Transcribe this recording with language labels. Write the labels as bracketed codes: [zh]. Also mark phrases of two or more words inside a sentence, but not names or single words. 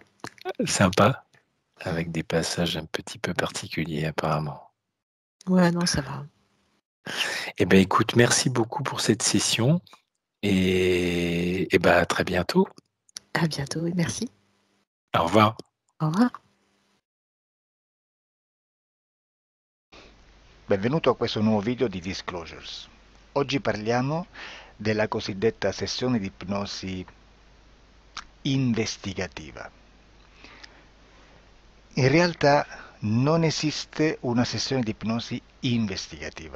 [fr] Sympa, avec des passages un petit peu particuliers apparemment. Ouais, non, ça va. Eh bien, écoute, merci beaucoup pour cette session et ben, à très bientôt. À bientôt et merci. Au revoir. Au revoir. [it] Benvenuto a questo nuovo video di Disclosures. Oggi parliamo della cosiddetta sessione di ipnosi investigativa. In realtà non esiste una sessione di ipnosi investigativa.